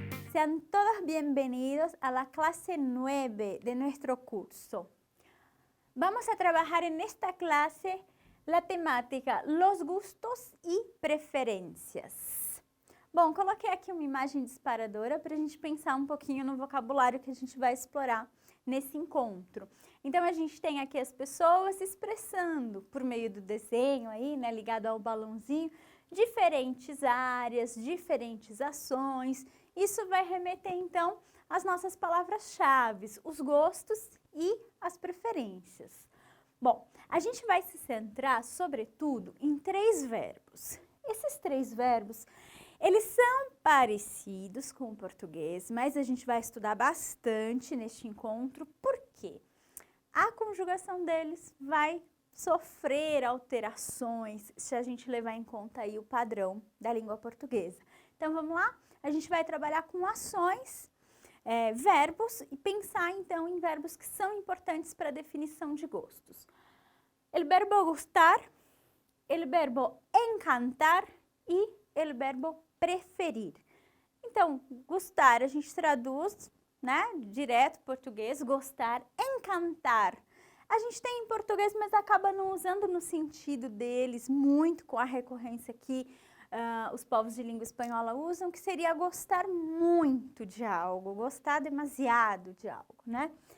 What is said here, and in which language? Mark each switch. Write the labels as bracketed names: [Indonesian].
[Spanish] Sean todos bienvenidos a la clase 9 de nuestro curso. Vamos a trabajar en esta clase la temática los gustos y preferências. [Portuguese] Bom, coloquei aqui uma imagem disparadora para a gente pensar um pouquinho no vocabulário que a gente vai explorar nesse encontro. Então, a gente tem aqui as pessoas expressando, por meio do desenho aí, né, ligado ao balãozinho, diferentes áreas, diferentes ações. Isso vai remeter, então, às nossas palavras-chave, os gostos e as preferências. Bom, a gente vai se centrar, sobretudo, em 3 verbos. Esses 3 verbos, eles são parecidos com o português, mas a gente vai estudar bastante neste encontro, porque a conjugação deles vai sofrer alterações se a gente levar em conta aí o padrão da língua portuguesa. Então, vamos lá? A gente vai trabalhar com ações, verbos e pensar, então, em verbos que são importantes para a definição de gostos. [Spanish] El verbo gustar, el verbo encantar e el verbo preferir. [Portuguese] Então, gostar a gente traduz, né, direto português, gostar, encantar. A gente tem em português, mas acaba não usando no sentido deles, muito com a recorrência que os povos de língua espanhola usam, que seria gostar muito de algo, gostar demasiado de algo, né?